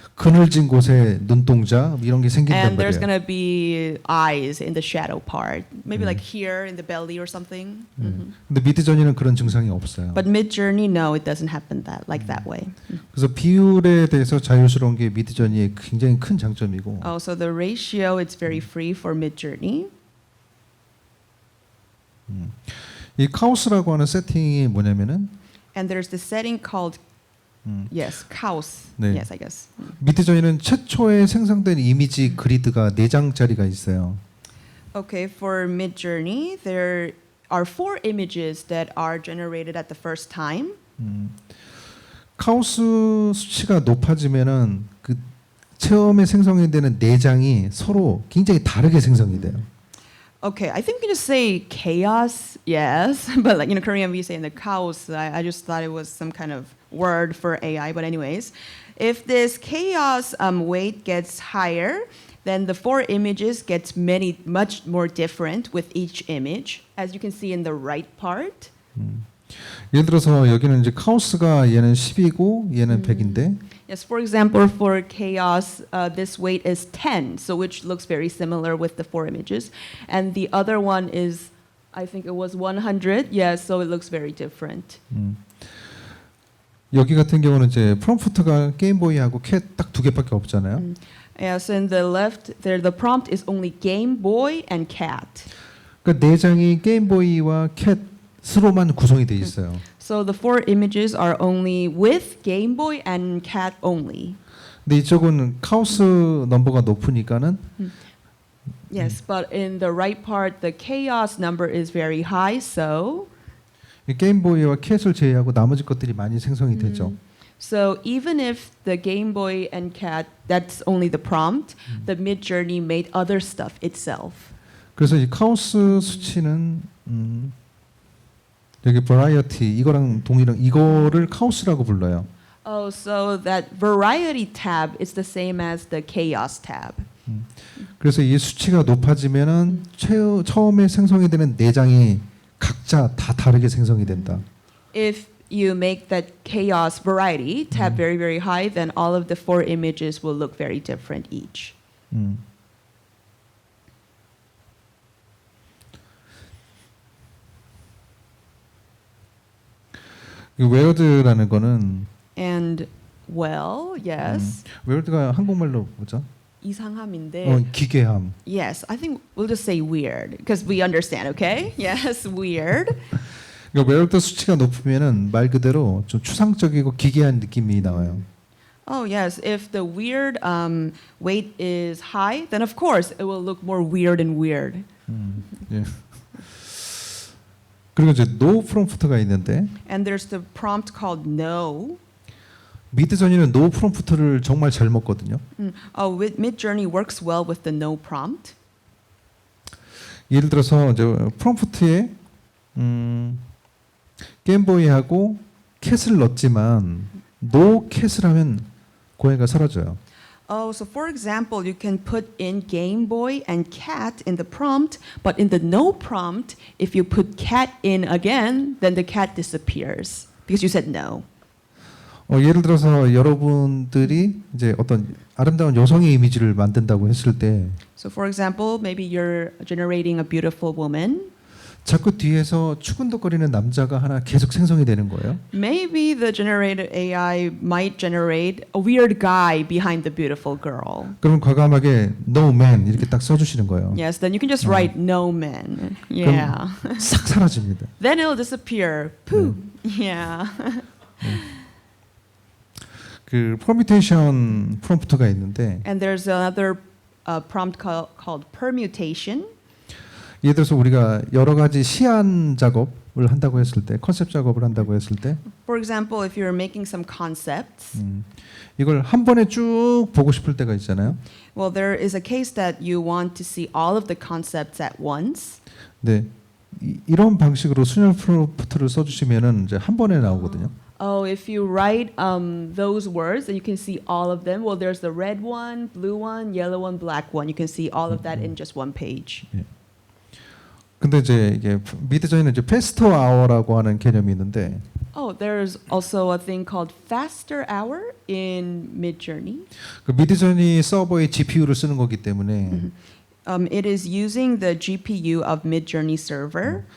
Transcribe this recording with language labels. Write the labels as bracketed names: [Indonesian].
[Korean] 그늘진 곳에 눈동자 이런 게 생긴단 [English] And there's [Korean] 말이에요. [English] going to be eyes in the shadow part, maybe like here in the belly or something. [Korean] 근데 미드저니는 그런 증상이 없어요. [English] But Midjourney, no, it doesn't happen like that way. [Korean] 그래서 비율에 대해서 자유스러운 게 미드저니의 굉장히 큰 장점이고 [English] Oh, so the ratio, it's very free for Midjourney. [Korean] 이 카오스라고 하는 세팅이 뭐냐면은 [English] And there's the setting called, yes, chaos. [Korean] 네. [English] Yes, I guess. [Korean] 미드저니는 최초에 생성된 이미지 그리드가 4장짜리가 있어요. [English] Okay, for Midjourney, there are 4 images that are generated at the first time. [Korean] 카오스 수치가 높아지면은 그 처음에 생성이 되는 4장이 서로 굉장히 다르게 생성이 돼요. [English] Okay, I think we just say chaos, yes, but like Korean we say in the chaos. I just thought it was some kind of word for AI, but anyways, if this chaos weight gets higher, then the 4 images gets much more different with each image, as you can see in the right part. [Korean] 예를 들어서 여기는 이제 카오스가 얘는 10이고 얘는 100인데 [English] Yes, for example, for chaos, this weight is 10, so which looks very similar with the 4 images. And the other one is, I think it was 100, yes, so it looks very different. [Korean] 여기 같은 경우는 이제 프롬프트가 게임보이하고 캣 딱 2개밖에 없잖아요. [English] Yes, in the left, there the prompt is only Game Boy and Cat. [Korean] 그러니까 4장이 게임보이와 캣으로만 구성이 돼 있어요. [English] So the 4 images are only with Game Boy and Cat only. [Korean] 근데 이쪽은 카오스 넘버가 높으니까는 [English] Yes, but in the right part, the chaos number is very high, so [Korean] 이 게임보이와 캣을 제외하고 나머지 것들이 많이 생성이 되죠. [English] So even if the Game Boy and Cat, that's only the prompt, the Midjourney made other stuff itself. [Korean] 그래서 이 카오스 수치는 여기 버라이어티 이거랑 동일한 이거를 카오스라고 불러요. [English] Oh, so that variety tab is the same as the chaos tab. [Korean] 그래서 이 수치가 높아지면은 처음에 생성이 되는 내장이 각자 다 다르게 생성이 된다. [English] If you make that chaos variety tab very, very high, then all of the 4 images will look very different each. 음. [Korean] 이 웨어드라는 거는 [English] And well, yes, [Korean] 웨어드가 한국말로 뭐죠? 이상함인데. 기괴함. [English] Yes, I think we'll just say weird because we understand, okay? Yes, weird. [Korean] 그러니까 웨어드 수치가 높으면은 말 그대로 좀 추상적이고 기괴한 느낌이 나와요. [English] Oh, yes, if the weird weight is high, then of course it will look more weird and weird. [Korean] 예. 그리고 이제 노 프롬프트가 있는데 [English] And there's the prompt called no. [Korean] 미드저니는 노 프롬프트를 정말 잘 먹거든요. [English] Oh, Midjourney works well with the no prompt. [Korean] 예를 들어서 이제 프롬프트에 게임보이하고 캣을 넣었지만 노 캣을 하면 고양이가 사라져요. [English] Oh, so for example, you can put in Game Boy and cat in the prompt, but in the no prompt, if you put cat in again, then the cat disappears because you said no. [Korean] 예를 들어서 여러분들이 이제 어떤 아름다운 여성의 이미지를 만든다고 했을 때 [English] So for example, maybe you're generating a beautiful woman. [Korean] 자꾸 뒤에서 추근덕거리는 남자가 하나 계속 생성이 되는 거예요. [English] Maybe the generated AI might generate a weird guy behind the beautiful girl. [Korean] 그럼 과감하게 [English] no man [Korean] 이렇게 딱 써주시는 거예요. [English] Yes, then you can just write no man. Yeah. [Korean] 싹 사라집니다. [English] Then it'll disappear. Pooh. Yeah. [Korean] 그 퍼뮤테이션 프롬프트가 있는데 [English] And there's another prompt called permutation. [Korean] 예를 들어서 우리가 여러 가지 시안 작업을 한다고 했을 때 컨셉 작업을 한다고 했을 때 [English] For example, if you're making some concepts, [Korean] 이걸 한 번에 쭉 보고 싶을 때가 있잖아요. [English] well, there is a case that you want to see all of the concepts at once. [Korean] 네, 이런 방식으로 순열 프롬프트를 써주시면은 이제 한 번에 나오거든요. [English] Oh, if you write those words, and you can see all of them. Well, there's the red one, blue one, yellow one, black one. You can see all of that in just one page. [Korean] 근데 이제 이게 미드저니는 이제 페스터 아워라고 하는 개념이 있는데 [English] Oh, there's also a thing called faster hour in Midjourney. [Korean] 그 미드저니 서버의 GPU를 쓰는 거기 때문에 [English] It is using the GPU of Midjourney server.